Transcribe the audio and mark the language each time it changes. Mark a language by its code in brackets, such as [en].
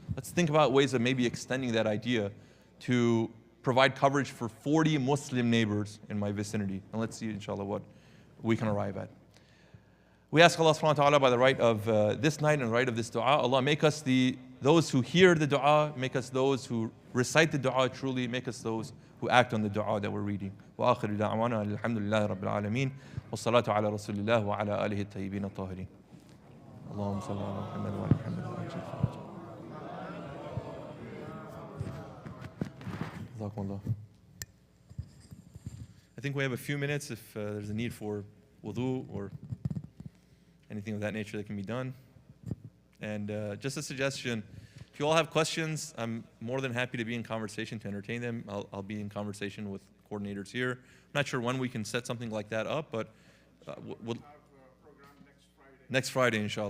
[en] Let's think about ways of maybe extending that idea to provide coverage for 40 Muslim neighbors in my vicinity. And let's see, inshallah, what we can arrive at. We ask Allah subhanahu wa ta'ala by the right of this night and the right of this dua, Allah make us those who hear the dua, make us those who recite the dua truly, make us those who act on the dua that we're reading. [ar] وآخر دعوانا الحمد لله رب العالمين والصلاة على رسول الله وعلى آله الطيبين الطاهرين. اللهم صل على محمد وعلى محمد جزاكم الله. [en] I think we have a few minutes if there's a need for wudu or anything of that nature that can be done. And just a suggestion, if you all have questions, I'm more than happy to be in conversation to entertain them. I'll be in conversation with coordinators here. I'm not sure when we can set something like that up, but we'll have a program next Friday, inshallah.